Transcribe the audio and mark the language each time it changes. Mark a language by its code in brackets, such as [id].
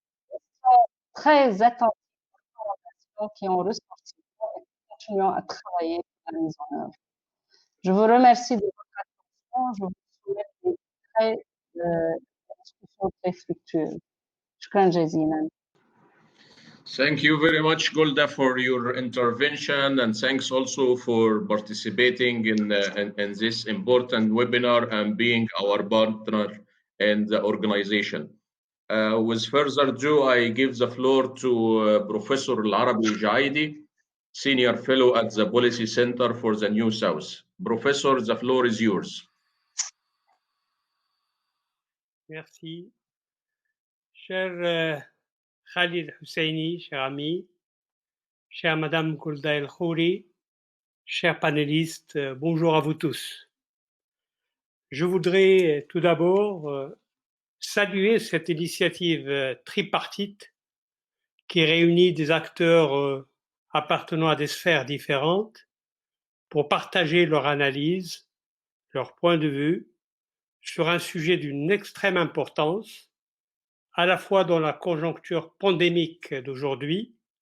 [fr] Ils sont très attentifs aux recommandations qui ont ressorti et continuons à travailler pour la mise en œuvre. Je vous remercie de votre attention. Je vous souhaite des discussions très fructueuses. [ar] شكرا جزيلا. [en] Thank you very much, Golda, for your intervention, and thanks also for participating in this important webinar and being our partner in the organization. With further ado, I give the floor to Professor Al-Arabi Jaidi, Senior Fellow at the Policy Center for the New South. Professor, the floor is yours. [fr] Merci. Cher Khalid Husseini, cher ami, chère Madame Golda El Khouri, chers panélistes, bonjour à vous tous. Je voudrais tout d'abord saluer cette initiative tripartite qui réunit des acteurs appartenant à des sphères différentes pour partager leur analyse, leur point de vue sur un sujet d'une extrême importance, à la fois dans la conjoncture pandémique d'aujourd'hui,